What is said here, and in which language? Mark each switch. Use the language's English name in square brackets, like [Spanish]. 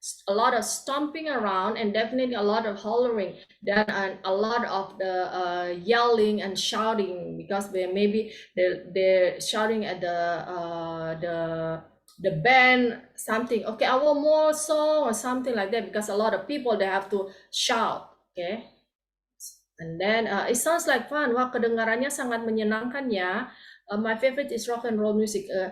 [English] A lot of stomping around and definitely a lot of hollering, [Indonesian] dan [English] a lot of the yelling and shouting, because maybe they're shouting at the band something. Okay, I want more song or something like that, because a lot of people they have to shout. Okay, and then it sounds like fun. [Indonesian] Wah, kedengarannya sangat menyenangkan ya. [English] My favorite is rock and roll music.